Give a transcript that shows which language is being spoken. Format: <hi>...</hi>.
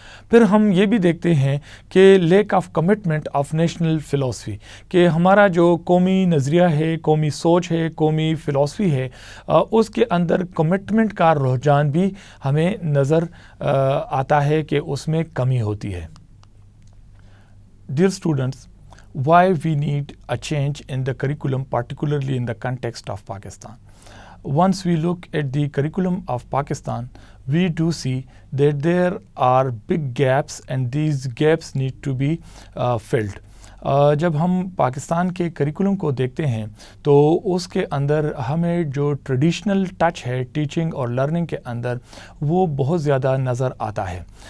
<ur>پھر ہم یہ بھی دیکھتے ہیں کہ lack of commitment of national philosophy, کہ ہمارا جو قومی نظریہ ہے، قومی سوچ ہے، قومی فلاسفی ہے، اس کے اندر کمٹمنٹ کا رجحان بھی ہمیں نظر آتا ہے کہ اس میں کمی ہوتی ہے.</ur> <en>Dear students, why we need a change in the curriculum, particularly in the context of Pakistan. Once we look at the curriculum of Pakistan, we do see that there are big gaps and these gaps need to be filled.</en> <ur>جب ہم پاکستان کے curriculum کو دیکھتے ہیں تو اس کے اندر ہمیں جو ٹریڈیشنل ٹچ ہے ٹیچنگ اور لرننگ کے اندر وہ بہت زیادہ نظر آتا ہے.</ur>